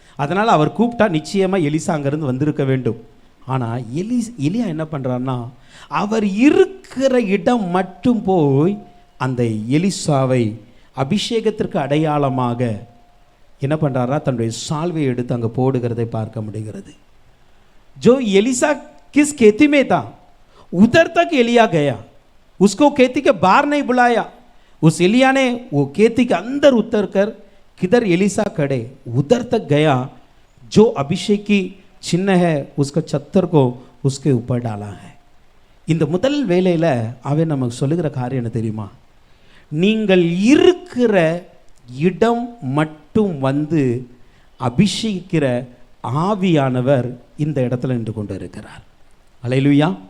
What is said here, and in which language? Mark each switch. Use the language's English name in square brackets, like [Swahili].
[Tamil] அதனால் அவர் கூப்பிட்டா நிச்சயமாக எலிசா அங்கேருந்து வந்திருக்க வேண்டும். ஆனால் எலியா என்ன பண்ணுறாருன்னா அவர் இருக்கிற இடம் மட்டும் போய் அந்த எலிசாவை அபிஷேகத்திற்கு அடையாளமாக என்ன பண்ணுறாரா தன்னுடைய சால்வையை எடுத்து அங்கே போடுகிறதை பார்க்க முடிகிறது. [Hindi] जो एलिसा किस खेती में था उधर तक एलिया गया, उसको खेती के बाहर नहीं बुलाया. उस एलिया ने वो खेती के अंदर उतर कर किधर एलिसा खड़े उधर तक गया. जो अभिषेक की चिन्ह है उसका छत्तर को उसके ऊपर डाला है. [Tamil] இந்த முதல் வேளையில் அவன் நமக்கு சொல்லுகிற காரியம் என்ன தெரியுமா? நீங்கள் இருக்கிற இடம் மட்டும் அபிஷேகிக்கிற ஆவியானவர் இந்த இடத்துல நின்று கொண்டு இருக்கிறார். அல்லேலூயா.